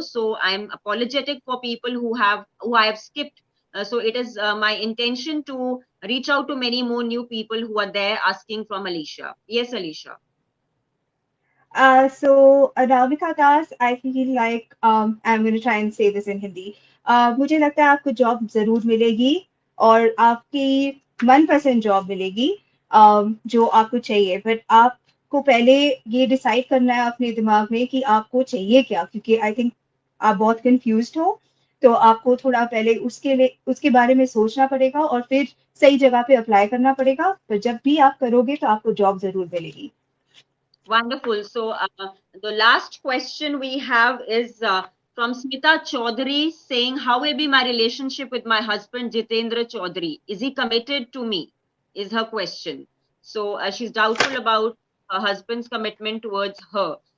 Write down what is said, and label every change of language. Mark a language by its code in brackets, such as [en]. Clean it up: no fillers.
[en] So I'm apologetic for people who I have skipped. So it is my intention to reach out to many more new people who are there asking from Alicia. Yes, Alicia. So Anamika Das, I feel like I'm going to try and say this in Hindi. [hi] मुझे लगता है आपको job जरूर मिलेगी और आपकी मनपसंद job मिलेगी, जो आपको चाहिए. बट आपको पहले ये डिसाइड करना है अपने दिमाग में कि आपको चाहिए क्या, क्योंकि [en] I think [hi] आप बहुत कंफ्यूज्ड हो. तो आपको थोड़ा पहले उसके बारे में सोचना पड़ेगा और फिर सही जगह पे अप्लाई करना पड़ेगा, पर जब भी आप करोगे तो आपको जॉब जरूर मिलेगी। [en] Wonderful. So, the last question we have is from Smita Chaudhary saying, how will be my relationship with my husband, Jitendra Chaudhary? Is he committed to me? Is her question. So, she's doubtful about her husband's commitment towards her.